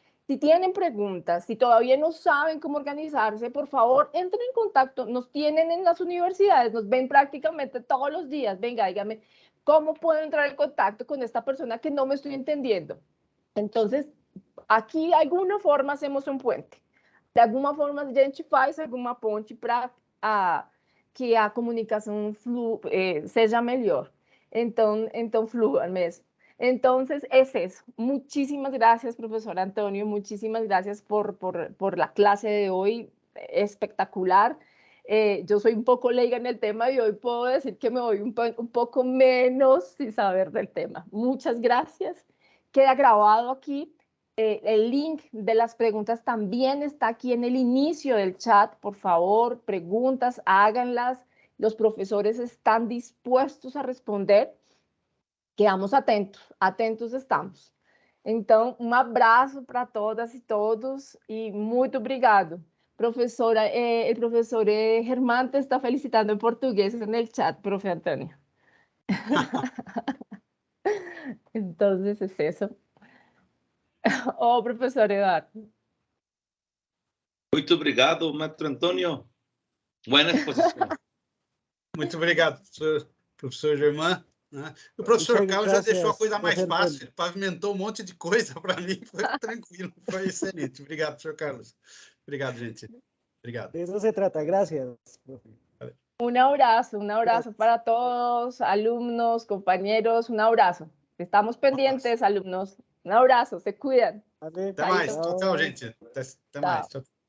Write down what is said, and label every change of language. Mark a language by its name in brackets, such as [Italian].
[Spanish] Si tienen preguntas, si todavía no saben cómo organizarse, por favor, entren en contacto. Nos tienen en las universidades, nos ven prácticamente todos los días. Venga, dígame, ¿cómo puedo entrar en contacto con esta persona que no me estoy entendiendo? [Portuguese] Entonces, aqui, de alguma forma, hacemos um puente. De alguma forma, a gente faz alguma ponte para que a comunicação seja melhor. Então flua mesmo. [Spanish] Entonces, es eso. Muchísimas gracias, profesor Antonio. Muchísimas gracias por la clase de hoy. Espectacular. Yo soy un poco leiga en el tema y hoy puedo decir que me voy un poco menos sin saber del tema. Muchas gracias. Queda grabado aquí. El link de las preguntas también está aquí en el inicio del chat. Por favor, preguntas, háganlas. Los profesores están dispuestos a responder. Quedamos atentos, atentos estamos. [Portuguese] Então, um abraço para todas e todos e muito obrigado. Professora, o professor Germán te está felicitando em português no chat, profe Antônio. Então, é isso. Oh, professor Eduardo. Muito obrigado, Maestro Antônio. Boa exposição. Muito obrigado, professor Germán. Né? O professor Carlos já deixou a coisa mais fácil, pavimentou um monte de coisa para mim, foi tranquilo, foi excelente. Obrigado, professor Carlos. Obrigado, gente. Obrigado. [Spanish] De eso se trata, gracias, profe. Un abrazo para todos, alumnos, compañeros, un abrazo. Estamos pendientes, alumnos. Un abrazo, se cuidan. [Portuguese] Até mais, tchau, gente. Até mais. Tchau.